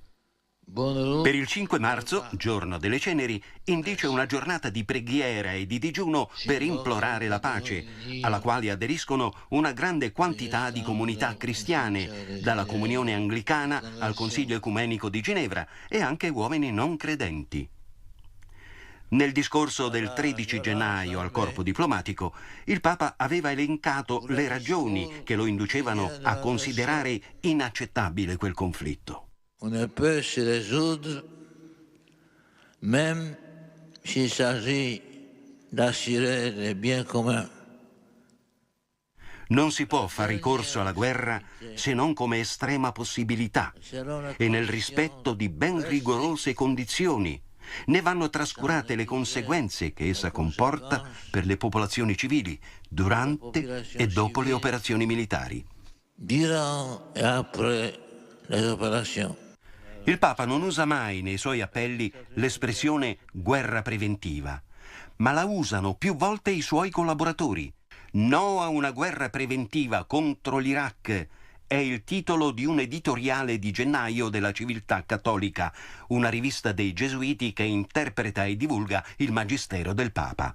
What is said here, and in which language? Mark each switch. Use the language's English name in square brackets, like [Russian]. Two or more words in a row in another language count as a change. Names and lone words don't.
[Italian] Per il 5 marzo, giorno delle ceneri, indice una giornata di preghiera e di digiuno per implorare la pace, alla quale aderiscono una grande quantità di comunità cristiane, dalla comunione anglicana al Consiglio Ecumenico di Ginevra e anche uomini non credenti. Nel discorso del 13 gennaio al corpo diplomatico, il Papa aveva elencato le ragioni che lo inducevano a considerare inaccettabile quel conflitto. [French] On ne peut se résoudre, même s'il s'agit d'assurer les biens communs. [Italian] Non si può far ricorso alla guerra se non come estrema possibilità e nel rispetto di ben rigorose condizioni. Ne vanno trascurate le conseguenze che essa comporta per le popolazioni civili durante e dopo le operazioni militari. [French] Durant et après les opérations. [Italian] Il Papa non usa mai nei suoi appelli l'espressione guerra preventiva, ma la usano più volte i suoi collaboratori. No a una guerra preventiva contro l'Iraq è il titolo di un editoriale di gennaio della Civiltà Cattolica, una rivista dei Gesuiti che interpreta e divulga il magistero del Papa.